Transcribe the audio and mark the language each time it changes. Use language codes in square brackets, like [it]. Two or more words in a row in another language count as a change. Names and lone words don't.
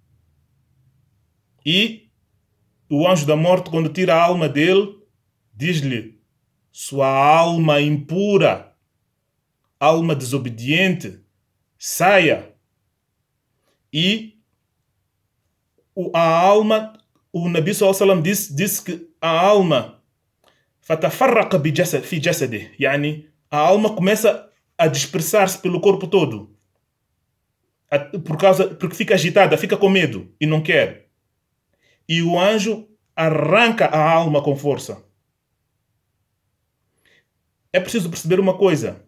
[pt] E o anjo da morte, quando tira a alma dele, diz-lhe, sua alma impura, alma desobediente, saia. E a alma, o Nabi [ar] صلى الله عليه وسلم [pt] disse que a alma [ar] فتفرق في جسده, [pt] yani a alma começa a dispersar-se pelo corpo todo. Porque fica agitada, fica com medo e não quer. E o anjo arranca a alma com força. É preciso perceber uma coisa.